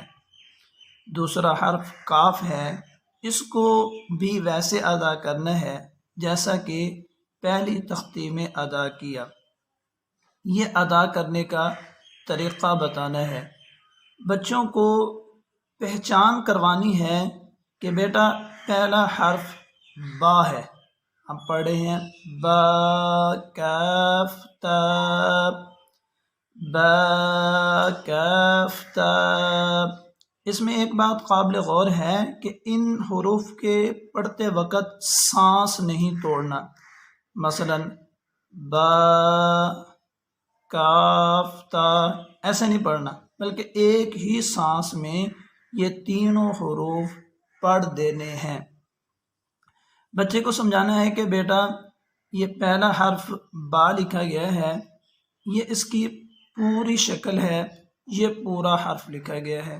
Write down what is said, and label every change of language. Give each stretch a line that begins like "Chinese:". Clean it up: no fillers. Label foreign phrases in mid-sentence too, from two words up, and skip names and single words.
Urdu: دوسرا حرف کاف ہے، اس کو بھی ویسے ادا کرنا ہے جیسا کہ پہلی تختی میں ادا کیا۔ یہ ادا کرنے کا طریقہ بتانا ہے۔ بچوں کو پہچان کروانی ہے کہ بیٹا پہلا حرف با ہے، ہم پڑھ رہے ہیں با کاف تا، با کاف تا۔ اس میں ایک بات قابل غور ہے کہ ان حروف کے پڑھتے وقت سانس نہیں توڑنا۔ مثلا با کاف تا ایسے نہیں پڑھنا، بلکہ ایک ہی سانس میں یہ تینوں حروف پڑھ دینے ہیں۔ بچے کو سمجھانا ہے کہ بیٹا یہ پہلا حرف با لکھا گیا ہے، یہ اس کی پوری شکل ہے، یہ پورا حرف لکھا گیا ہے۔